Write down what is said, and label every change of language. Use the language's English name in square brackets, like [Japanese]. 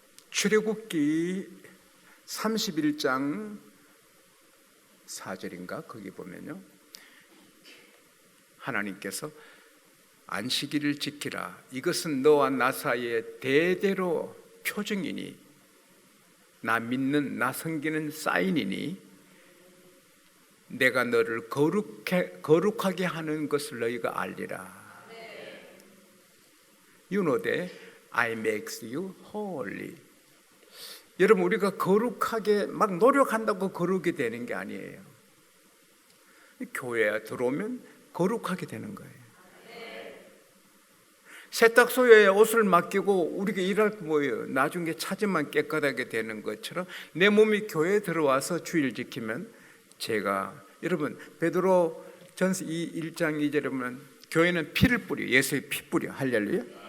[Korean] 출애굽기 31장 4절인가 거기 보면요, 하나님께서 안식일을 지키라. 이것은 너와 나 사이에 대대로 표징이니, 나 믿는 나 섬기는 사인이니, 내가 너를 거룩하게 하는 것을 너희가 알리라. [English] You know that I make you holy. [Korean] 여러분, 우리가 거룩하게 막 노력한다고 거룩이 되는 게 아니에요. 교회에 들어오면 거룩하게 되는 거예요. 세탁소에 옷을 맡기고 우리가 일할 거 뭐예요? 나중에 차지만 깨끗하게 되는 것처럼 내 몸이 교회에 들어와서 주일 지키면, 제가 여러분 베드로 전서 1장 2절에 보면 교회는 피를 뿌려, 예수의 피 뿌려. 할렐루야.